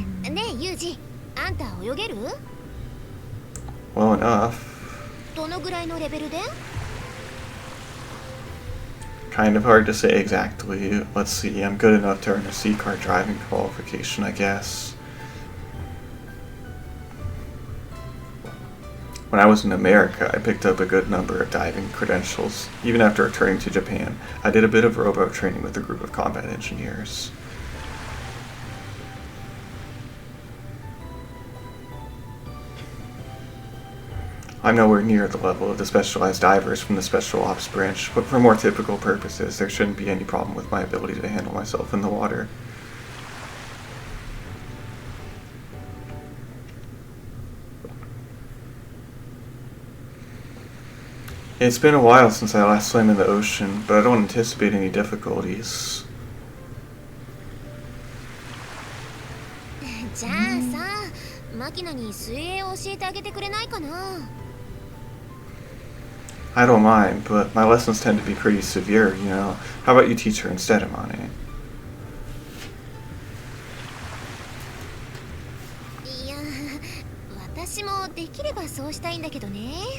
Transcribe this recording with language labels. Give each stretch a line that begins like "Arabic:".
Japanese: ねえユージ、あんた泳げる？
English: Well enough.
Japanese: どのぐらいのレベルで？
English: Kind of hard to say exactly. Let's see, I'm good enough to earn a sea car driving qualification, I guess. When I was in America, I picked up a good number of diving credentials. Even after returning to Japan, I did a bit of rowboat training with a group of combat engineers. I'm nowhere near the level of the specialized divers from the Special Ops branch, but for more typical purposes, there shouldn't be any problem with my ability to handle myself in the water. It's been a while since I last swam in the ocean, but I don't anticipate any difficulties.
Japanese: じゃあさ、マキナに水泳を教えてあげてくれないかな？
English: I don't mind, but my lessons tend to be pretty severe, you know. How about you teach her instead, Amane?
Japanese: いや、私もできればそうしたいんだけどね。